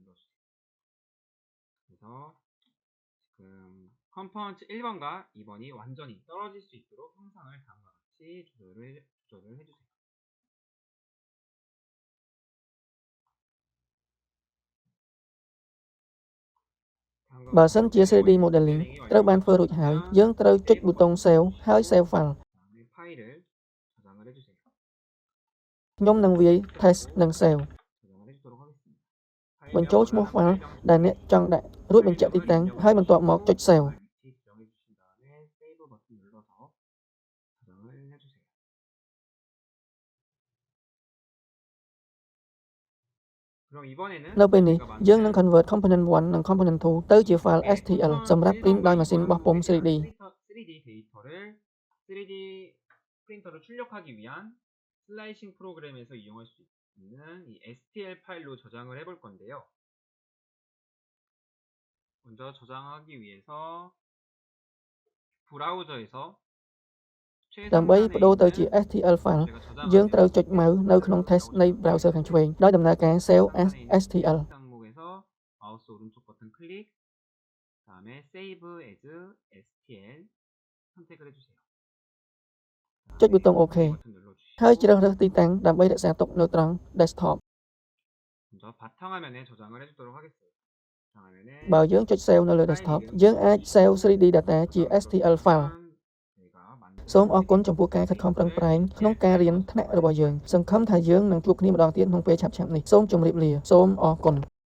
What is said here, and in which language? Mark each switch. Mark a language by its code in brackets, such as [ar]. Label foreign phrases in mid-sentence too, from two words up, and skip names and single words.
[ko] 그래서 지금 컴포넌트 1번과 2번이 완전히 떨어질 수 있도록 형상을 다음과 같이 조절을 해주세요. [km] បើសិនជា [en] 3D modeling [km] ត្រូវបានធ្វើរួចហើយយើងត្រូវចុចប៊ូតុង Save ហើយ [en] Save file [ko] 파일을 저장을 해주세요. [km] ខ្ញុំនឹងវាយ Test និង Save [ko] 저장을 해주도록 하겠습니다. [km] បញ្ចូលឈ្មោះ file ដែលអ្នកចង់ដាក់រួចបញ្ជាក់ទីតាំងហើយបន្ទាប់មកចុច Save [ko] 위치 지정해 주신 다음에 세이브 버튼 눌러서 저장을 해주세요. 그럼 이번에는 [km] នៅពេលនេះយើងនឹង convert component 1 និង component 2 ទៅជា [en] file STL [km] សម្រាប់ print ដោយម៉ាស៊ីនបោះពុម្ព 3D [ko] 3D 데이터를 3D 프린터로 출력하기 위한 슬라이싱 프로그램에서 이용할 수 있는 이 STL 파일로 저장을 해볼 건데요. 먼저 저장하기 위해서 브라우저에서 [km] ដើម្បីបដូរទៅជា [en] STL file [km] យើងត្រូវចុចម៉ៅនៅក្នុង text នៃ browser ខាងឆ្វេងដោយដំណើរការ [en] Save as STL [ko] 항목에서 마우스 오른쪽 버튼 클릭, 다음에 [en] Save as STL [ko] 선택을 해주세요. [km] ចុចប៊ូតុង OK [ko] 버튼 눌러주시고 [km] ហើយជ្រើសរើសទីតាំងដើម្បីរក្សាទុកនៅត្រង់ desktop [ko] 먼저 바탕화면에 저장을 해주도록 하겠어요. 바탕화면에 [km] បើយើងចុច Save នៅលើ desktop យើងអាច [en] Save 3D data [km] ជា [en] STL file [ko] 저희가 만든 [km] សូមអរគុណចំពោះការខិតខំប្រឹងប្រែងក្នុងការរៀនថ្នាក់របស់យើងសង្ឃឹមថាយើងនឹងជួបគ្នាម្ដងទៀតក្នុងពេលឆាប់ៗនេះសូមជម្រាបលាសូមអរគុណ